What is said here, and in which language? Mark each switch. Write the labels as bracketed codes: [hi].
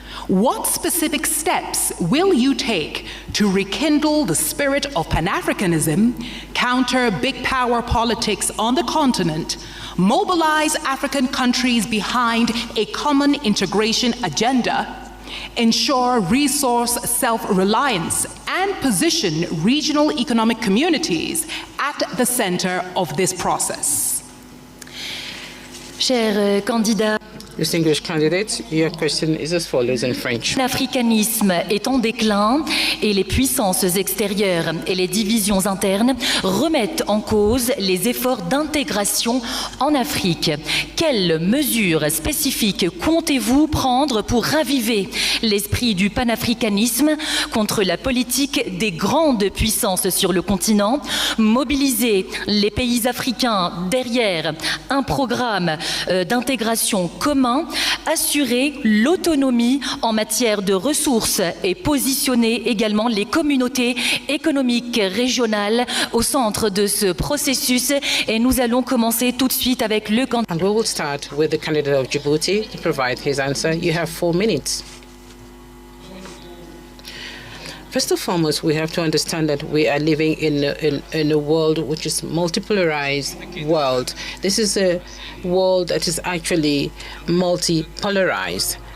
[en] What specific steps will you take to rekindle the spirit of Pan-Africanism, counter big power politics on the continent, mobilize African countries behind a common integration agenda, ensure resource self-reliance, and position regional economic communities at the center of this process? [fr] Chers candidats, [en] Distinguished candidates, your question is as follows in French. [fr] L'africanisme est en déclin et les puissances extérieures et les divisions internes remettent en cause les efforts d'intégration en Afrique. Quelles mesures spécifiques comptez-vous prendre pour raviver l'esprit du panafricanisme contre la politique des grandes puissances sur le continent, mobiliser les pays africains derrière un programme d'intégration commun, assurer l'autonomie en matière de ressources et positionner également les communautés économiques régionales au centre de ce processus. Et nous allons commencer tout de suite avec le candidat. [en] And we will start with the candidate of Djibouti to provide his answer. You have 4 minutes. First and foremost, we have to understand that we are living in a world which is multipolarized world. This is a world that is actually multipolarized.